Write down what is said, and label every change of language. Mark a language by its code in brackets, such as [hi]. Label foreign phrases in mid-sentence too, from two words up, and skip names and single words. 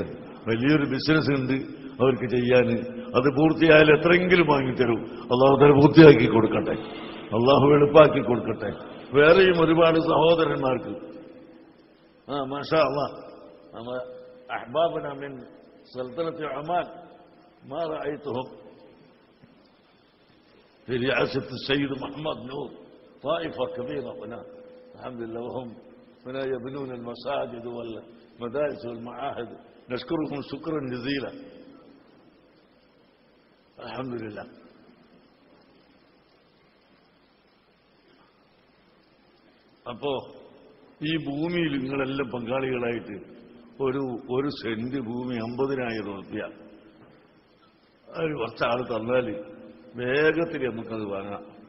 [ml] വലിയൊരു ബിസിനസ് ഉണ്ട് അവർക്ക് ചെയ്യാൻ. അത് പൂർത്തിയായാൽ എത്രയെങ്കിലും വാങ്ങിത്തരും. അള്ളാഹു തന്നെ പൂർത്തിയാക്കി കൊടുക്കട്ടെ. അള്ളാഹു എളുപ്പാക്കി കൊടുക്കട്ടെ. വേറെയും ഒരുപാട് സഹോദരന്മാർക്ക് [ar] ما شاء الله أحبابنا من سلطنة عمان ما رأيتهم في رئاسة السيد محمد نور طائفة كبيرة هنا الحمد لله، وهم هنا يبنون المساجد والمدارس والمعاهد. نشكرهم شكرا جزيلا. الحمد لله. [ml] അപ്പോ ഈ ഭൂമിയിൽ നിങ്ങളെല്ലാം പങ്കാളികളായിട്ട് ഒരു സെന്റ് ഭൂമി 50,000 രൂപ അത് കുറച്ചാൾ തന്നാൽ വേഗത്തിൽ നമുക്കത് വാങ്ങാം.